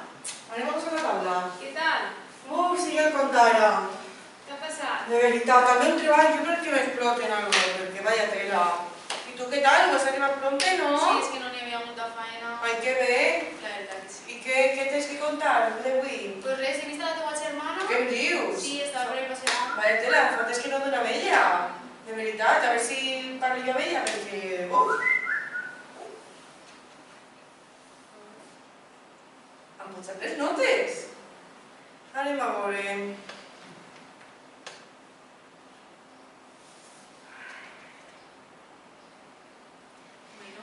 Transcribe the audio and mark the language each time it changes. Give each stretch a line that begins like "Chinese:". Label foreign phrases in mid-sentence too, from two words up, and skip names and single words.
Spanish: Vale, vamos a la taula. ¿Qué tal?
Catalan: Si ja et contara.
Spanish: ¿Qué ha pasado?
Catalan: De veritat, també un treball, jo crec que m'exploten algo, perquè
Spanish: vaya tela.
Catalan: I tu què tal? Vas arribar pronte, no?
Spanish: Sí, es que no había mucha faena.
Catalan: Ai, que bé.
Spanish: La verdad que sí.
Catalan: I què tens que contar d'avui?
Spanish: Pues res, he visto a la
Catalan: teva germana. Què em dius?
Spanish: Sí, estaba por ahí paseando. Vaya tela,
Catalan: fot és que no dona amb ella. De veritat, a veure si parlo jo amb ella, perquè... Em posat les notes. Anem a veure... Bueno,